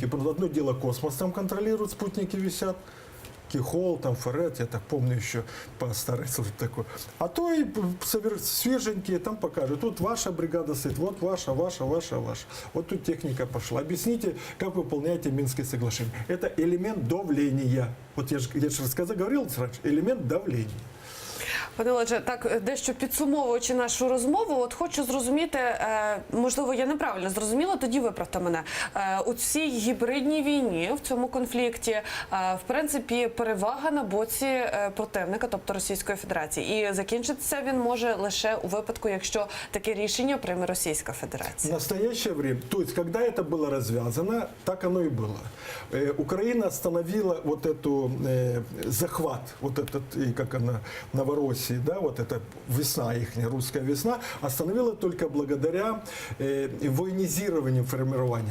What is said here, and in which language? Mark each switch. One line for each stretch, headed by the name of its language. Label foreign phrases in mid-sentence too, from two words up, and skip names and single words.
Russian: Потому что одно дело космос там контролирует, спутники висят. Кихол, там, Ферет, я так помню еще по старой службе такой. А то и свеженькие там покажут. Тут ваша бригада стоит, вот ваша. Вот тут техника пошла. Объясните, как вы выполняете Минские соглашения. Это элемент давления. Вот я же говорил раньше, элемент давления.
Ukrainian: Пане Олеже, так дещо підсумовуючи нашу розмову, от хочу зрозуміти, можливо, я неправильно зрозуміла, тоді виправте мене. У цій гібридній війні, в цьому конфлікті, в принципі, перевага на боці противника, тобто Російської Федерації. І закінчитися він може лише у випадку, якщо таке рішення прийме Російська Федерація.
Russian: В настоящее время, то есть, когда это было развязано, так оно и было. Украина остановила вот эту захват, вот этот, как она, Новороссии, да, вот эта весна их, русская весна, остановила только благодаря военизированию формированием.